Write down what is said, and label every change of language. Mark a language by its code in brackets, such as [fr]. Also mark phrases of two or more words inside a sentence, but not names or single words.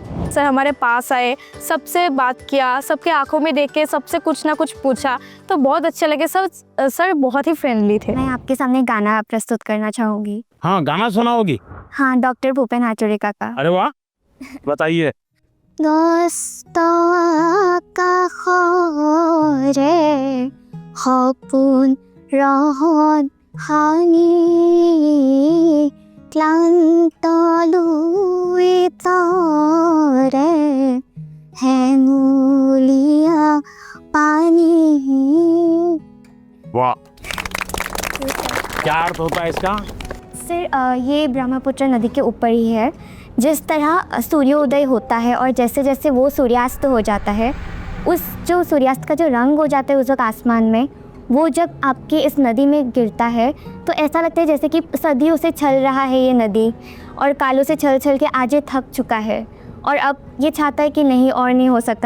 [hi] सर हमारे पास आए, सबसे बात किया, सबके आंखों में देख के सबसे कुछ ना कुछ पूछा, तो बहुत अच्छे लगे। सर बहुत ही फ्रेंडली थे। मैं आपके सामने गाना प्रस्तुत करना चाहूँगी। हाँ, गाना सुनाओगी? हाँ, डॉक्टर भूपेन हाजरिका का। अरे वाह, बताइए। [as] সপোন ৰহত হানি ক্লান্ত লুইতৰে হেঙুলীয়া পানী। [hi] वाह, क्या अर्थ होता है इसका? सर ये ब्रह्मपुत्र नदी के ऊपर ही है। जिस तरह सूर्योदय होता है और जैसे जैसे वो सूर्यास्त हो जाता है, उस जो सूर्यास्त का जो रंग हो जाता है उस वक्त आसमान में, वो जब आपके इस नदी में गिरता है तो ऐसा लगता है जैसे कि सदियों से चल रहा है ये नदी, और कालों से चल चल के आज ये थक चुका है और अब ये चाहता है कि नहीं और नहीं हो सकता।